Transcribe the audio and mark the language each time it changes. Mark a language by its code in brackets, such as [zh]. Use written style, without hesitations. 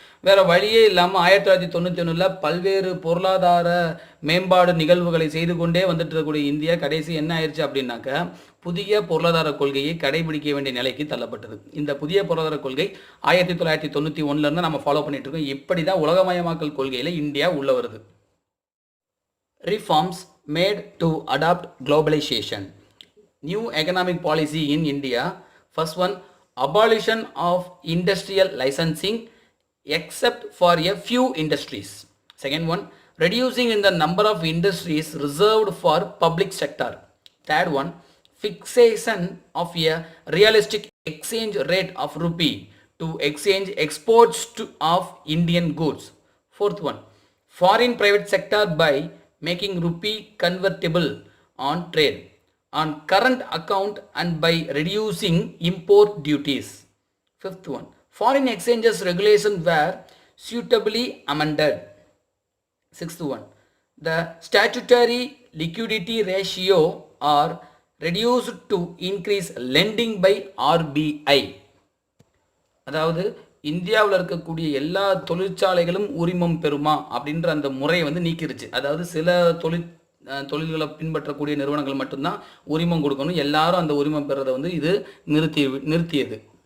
[ta] வேறு வழியே இல்லாமல் 1991 பல்வேறு பொருளாதார மேம்பாடு நிகழ்வுகளை செய்து கொண்டே வந்துட்டு இருக்கக்கூடிய இந்தியா கடைசி என்ன ஆயிடுச்சு அப்படின்னாக்கா புதிய பொருளாதார கொள்கையை கடைபிடிக்க வேண்டிய நிலைக்கு தள்ளப்பட்டது. இந்த புதிய பொருளாதார கொள்கை 1991 நம்ம ஃபாலோ பண்ணிட்டு இருக்கோம். இப்படி தான் உலகமயமாக்கல் கொள்கையில் இந்தியா உள்ள வருது. [en] Reforms made to adopt globalization. New economic policy in India. First one, abolition of industrial licensing except for a few industries. Second one, reducing in the number of industries reserved for public sector. Third one, fixation of a realistic exchange rate of rupee to exchange exports of Indian goods. Fourth one, foreign private sector by making rupee convertible on trade on current account and by reducing import duties. Fifth one, foreign exchanges regulations were suitably amended. Sixth one, the statutory liquidity ratio are reduced to increase lending by RBI. [ta] அதாவது இந்தியாவில் இருக்கக்கூடிய எல்லா தொழிற்சாலைகளும் உரிமம் பெறுமா அப்படின்ற அந்த முறையை நீக்கிருச்சு. அதாவது சில தொழில்களை பின்பற்றக்கூடிய நிறுவனங்கள் மட்டும்தான் உரிமம் கொடுக்கணும், எல்லாரும் அந்த உரிமம் பெறதை இது நிறுத்தியது.